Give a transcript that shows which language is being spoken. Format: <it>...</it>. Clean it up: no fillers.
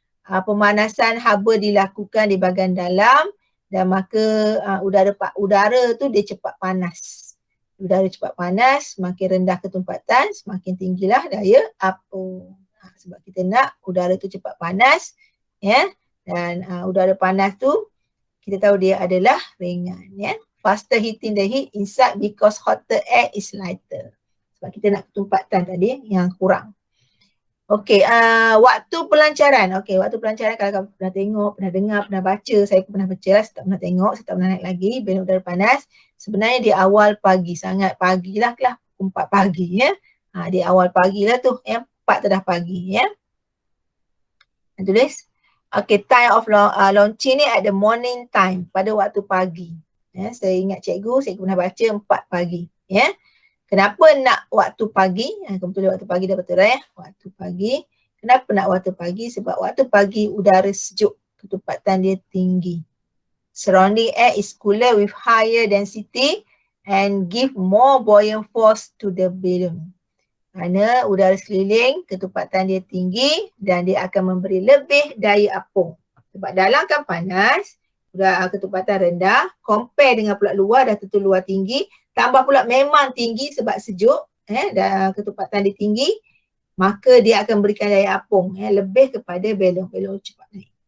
<ms>Pemanasan haba dilakukan di bahagian dalam dan maka udara tu dia cepat panas. Udara cepat panas, semakin rendah ketumpatan, semakin tinggilah daya apung. Sebab kita nak udara tu cepat panas ya. Dan udara panas tu kita tahu dia adalah ringan ya.</ms> <en>Faster heating the heat inside because hotter air is lighter.</en> <ms>Sebab kita nak ketumpatan tadi yang kurang. Okey, waktu pelancaran. Okey, waktu pelancaran kalau kamu pernah tengok, pernah dengar, pernah baca, saya pun pernah baca lah, saya tak pernah tengok, saya tak pernah naik lagi, balon udara panas. Sebenarnya di awal pagi, sangat pagi lah, 4 pagi ya. Di awal pagi lah tu, 4 dah pagi ya. Tulis.</ms> <en>Okey, time of launching ni at the morning time,</en> <ms>pada waktu pagi. Ya, saya ingat cikgu pernah baca 4 pagi ya. Kenapa nak waktu pagi? Kamu tulis waktu pagi dah betul ya. Waktu pagi. Kenapa nak waktu pagi? Sebab waktu pagi udara sejuk, ketumpatan dia tinggi.</ms> <en>Surrounding air is cooler with higher density and give more buoyant force to the balloon.</en> <ms>Kerana udara sekeliling, ketumpatan dia tinggi dan dia akan memberi lebih daya apung. Sebab dalam kan panas, ketumpatan rendah, compare dengan pula luar, dah tentu luar tinggi, tambah pula memang tinggi sebab sejuk, dan ketumpatan dia tinggi, maka dia akan berikan daya apung lebih kepada balon cepat naik.</ms>